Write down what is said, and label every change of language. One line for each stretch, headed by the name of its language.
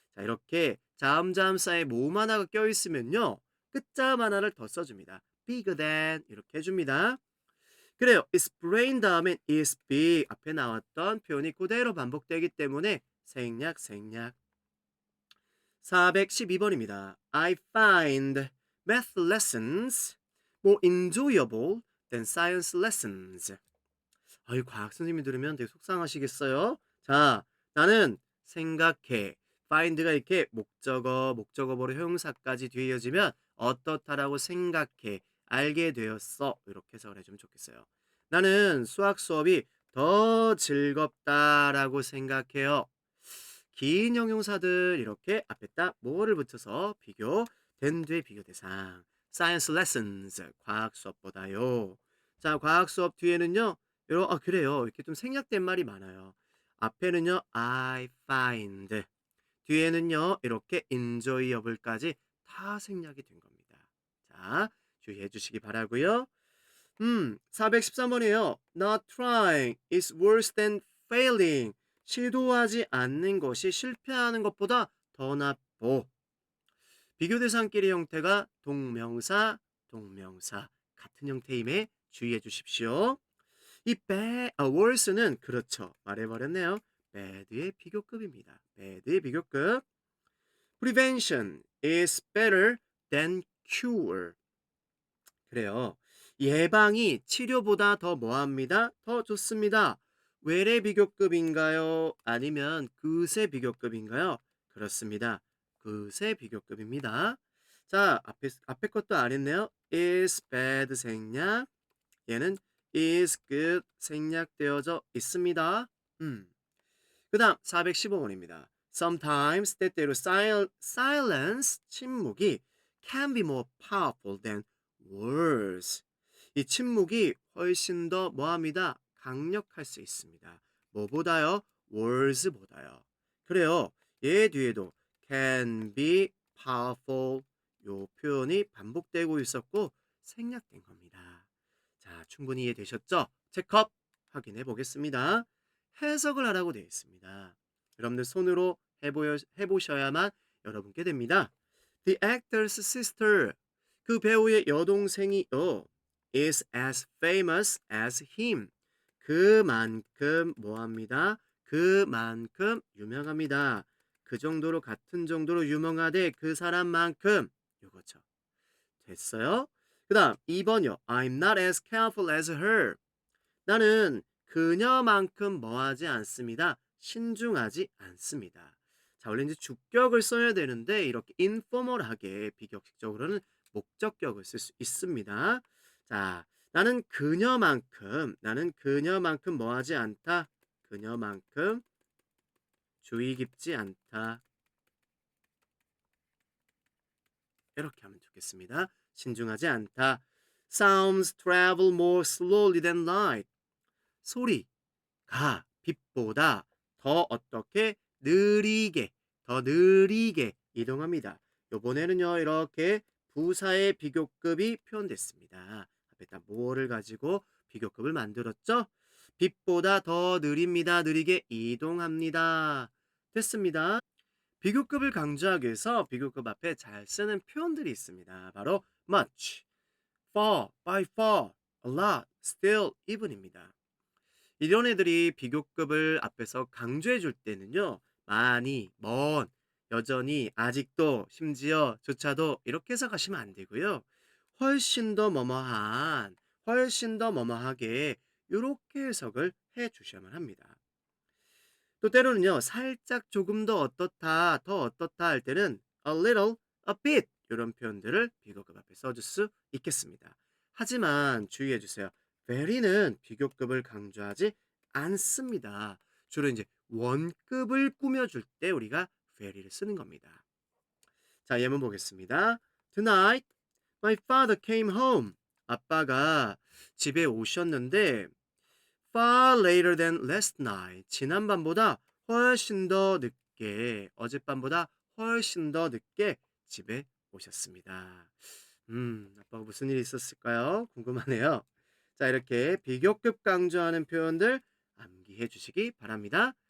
Korean: 자, 이렇게 자음자음사에 모음 하나가 껴있으면요. 끝자음 하나를 더 써줍니다. bigger than 이렇게 해줍니다. 그래요. is brain 다음엔 is big 앞에 나왔던 표현이 그대로 반복되기 때문에 생략 생략. 412번입니다.
English: I find math lessons more enjoyable than science lessons.
Korean: 아이, 과학 선생님이 들으면 되게 속상하시겠어요? 자, 나는 생각해. find가 이렇게 목적어보로 형용사까지 뒤에 이어지면 어떻다라고 생각해. 알게 되었어. 이렇게 해석을 해주면 좋겠어요. 나는 수학 수업이 더 즐겁다라고 생각해요. 긴 형용사들 이렇게 앞에 딱 뭐를 붙여서 비교, 된 뒤에 비교 대상. science lessons, 과학 수업보다요. 자, 과학 수업 뒤에는요. 그래요. 이렇게 좀 생략된 말이 많아요. 앞에는요. I find. 뒤에는요. 이렇게 enjoyable까지 다 생략이 된 겁니다. 자, 주의해 주시기 바라고요. 413번이에요.
English: Not trying is worse than failing.
Korean: 시도하지 않는 것이 실패하는 것보다 더 나빠. 비교 대상끼리 형태가 동명사, 동명사 같은 형태임에 주의해 주십시오. 이 worse는 그렇죠. 말해버렸네요. bad의 비교급입니다. bad의 비교급.
English: Prevention is better than cure.
Korean: 그래요. 예방이 치료보다 더 뭐합니다? 더 좋습니다. 외래 비교급인가요? 아니면 그새 비교급인가요? 그렇습니다. 그새 비교급입니다. 자, 앞에 것도 안 했네요. is bad 생략. 얘는 is good 생략되어져 있습니다. 그 다음 415번입니다.
English: Sometimes
Korean: 때때로
English: silence
Korean: 침묵이
English: can be more powerful than worse.
Korean: 이 침묵이 훨씬 더 뭐합니다. 강력할 수 있습니다. 뭐보다요? worse보다요. 그래요. 얘 뒤에도 can be powerful 요 표현이 반복되고 있었고 생략된 겁니다. 자, 충분히 이해되셨죠? 체크업 확인해 보겠습니다. 해석을 하라고 되어 있습니다. 여러분들 손으로 해보셔야만 여러분께 됩니다.
English: The actor's sister
Korean: 그 배우의 여동생이요
English: is as famous as him
Korean: 그만큼 뭐합니다. 그만큼 유명합니다. 그 정도로 같은 정도로 유명하되 그 사람만큼 요거죠. 됐어요? 그 다음 2번이요.
English: I'm not as careful as her.
Korean: 나는 그녀만큼 뭐하지 않습니다. 신중하지 않습니다. 자, 원래 이제 주격을 써야 되는데 이렇게 인포멀하게 비격식적으로는 목적격을 쓸 수 있습니다. 자, 나는 그녀만큼 뭐하지 않다. 그녀만큼 주의 깊지 않다. 이렇게 하면 좋겠습니다. 신중하지 않다.
English: Sounds travel more slowly than light.
Korean: 소리가 빛보다 더 어떻게 느리게 더 느리게 이동합니다. 요번에는요 이렇게 부사의 비교급이 표현됐습니다. 앞에다 뭐를 가지고 비교급을 만들었죠? 빛보다 더 느립니다. 느리게 이동합니다. 됐습니다. 비교급을 강조하기 위해서 비교급 앞에 잘 쓰는 표현들이 있습니다. 바로 much, far, by far, a lot, still, even입니다. 이런 애들이 비교급을 앞에서 강조해 줄 때는요. 많이, 먼, 여전히, 아직도, 심지어, 조차도 이렇게 해석하시면 안 되고요. 훨씬 더 뭐뭐한, 훨씬 더 뭐뭐하게 이렇게 해석을 해 주셔야만 합니다. 또 때로는요. 살짝 조금 더 어떻다, 더 어떻다 할 때는 a little, a bit 이런 표현들을 비교급 앞에 써줄 수 있겠습니다. 하지만 주의해 주세요. very는 비교급을 강조하지 않습니다. 주로 이제 원급을 꾸며줄 때 우리가 very를 쓰는 겁니다. 자, 예문 보겠습니다.
English: Tonight, my father came home.
Korean: 아빠가 집에 오셨는데
English: far later than last night.
Korean: 지난밤보다 훨씬 더 늦게, 어젯밤보다 훨씬 더 늦게 집에 오셨습니다. 아빠가 무슨 일이 있었을까요? 궁금하네요. 자, 이렇게 비교급 강조하는 표현들 암기해 주시기 바랍니다.